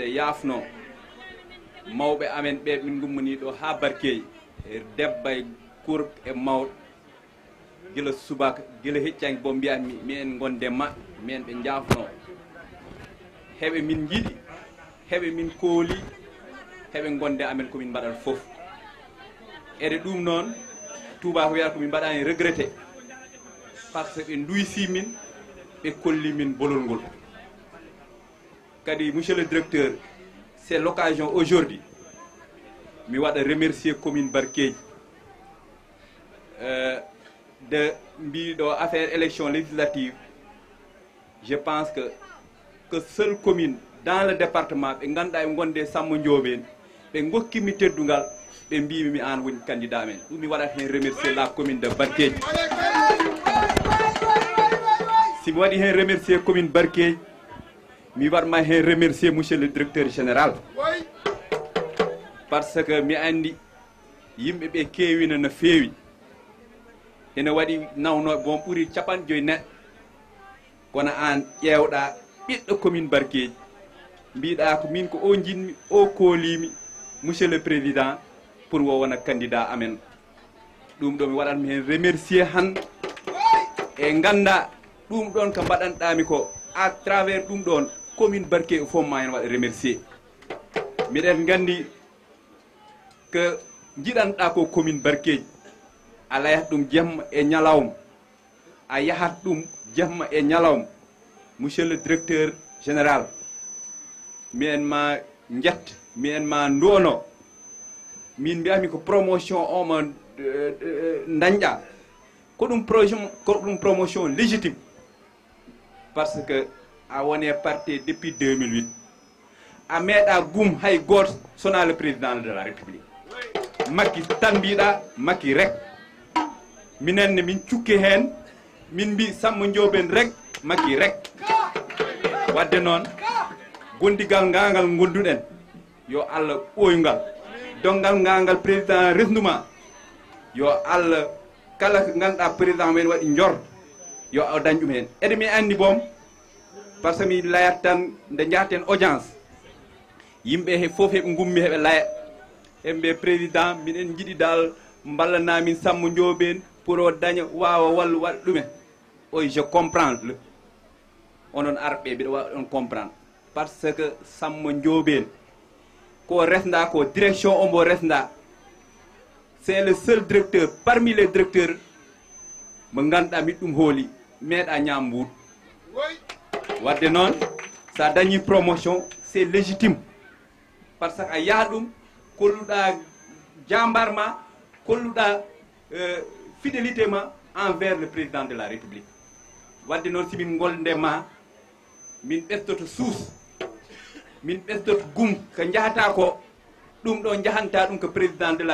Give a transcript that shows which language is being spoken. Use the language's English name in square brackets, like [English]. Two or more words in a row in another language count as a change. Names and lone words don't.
[Fula] yaafno mawɓe amen ɓe min gummani ɗo ha Barkeyi e debba e kurk e mawɗo gila subaka gila heccanki bo mbiyatmi min gonde ma min ɓe jaafno heɓe min jiiɗi heɓe min kooli heɓe gonde amen komin mbaɗat fof ede ɗum noon tubako wiyata komin mbaɗani regretté [French] par ce que [Fula] ɓe duysi min ɓe kolli min bolol ngol kadi [French] monsieur le directeur c'est l'occasion aujourd'hui [Fula] mi waɗa [French] remercier commune [Fula] Barkeji de mbiɗo [French] affaire élection législative je pense que seule commune dans le département [Fula] ɓe ganduɗa e gonde Samba Ndiobène ɓe gokkimi teddungal ɓe mbimi mi an woni candidat men ɗum mi waɗat hen [French] remercier la commune de [Fula] Barkeji si mi waɗi hen [French] remercier commune [Fula] Barkeji mi waɗma hen [French] remercier monsieur le directeur général parce que [Fula] mi andi yimɓe ɓe kewino no feewi ene waɗi nawnoɓe bon ɓuuri 50 neɗɗo kono an ƴewɗa ɓiɗɗo commune Barkeji mbiɗa ko min ko o jinmi o koolimi [French] monsieur le président pour [Fula] wo wona candidat amen ɗum ɗo mi waɗatmi hen remercier han e ganda ɗum ɗon ko mbaɗanɗami ko [French] à travers [Fula] ɗum ɗon commune Barkeji fof ma hen waɗa remercier miɗen gandi que jiɗanɗa ko commune Barkeji a layat ɗum jamma e ñalawma a yahat ɗum jamma e ñalawma [French] monsieur le directeur général [Fula] mien ma jett mien ma ndono min mbiyami ko promotion oma dañƴa ko ɗum [French] promotion légitime parce que [Fula] a wone parti depuis 2008 a meeɗa gum hay goto sona [French] le président de la république [Fula] Macky tan mbiɗa Macky rek minenne min cukki hen min mbi Samba Ndiobène rek Macky rek wadde noon gondigal ngangal gonduɗen yo Allah ɓoyngal dongal ngangal président resnduma yo Allah kala ko ganduɗa président men waɗi jor yo o dañ ɗum hen ede mi andi boom [French] par ce que [Fula] mi layat tan nde jahten audience yimɓe he foof heɓe gummi heɓe laya heɓe président minen jiiɗi dal ballanamin Samba Ndiobène pour o daña wawa wallu waɗa ɗumen oy [French] je comprends le [Fula] onon arɓe mbiɗa wawa on [French] comprendre par ce que [Fula] Samba Ndiobène ko resda ko direction ombo resda [French] c'est le seul directeur parmi les directeurs [Fula] mo ganduɗa miɗ ɗum hooli meeɗa ñaam mbuuɗ wadde noon sa dañi promotion [French] c'est légitime par ce que [Fula] a yaha ɗum kolluɗa jambar ma kolluɗa fidélité ma [French] envers le président de la république [Fula] wadde noon simin goldema min ɓestoto suus min ɓestoto gum ko jahata ko ɗum ɗo jahanta ɗum ko [French] président de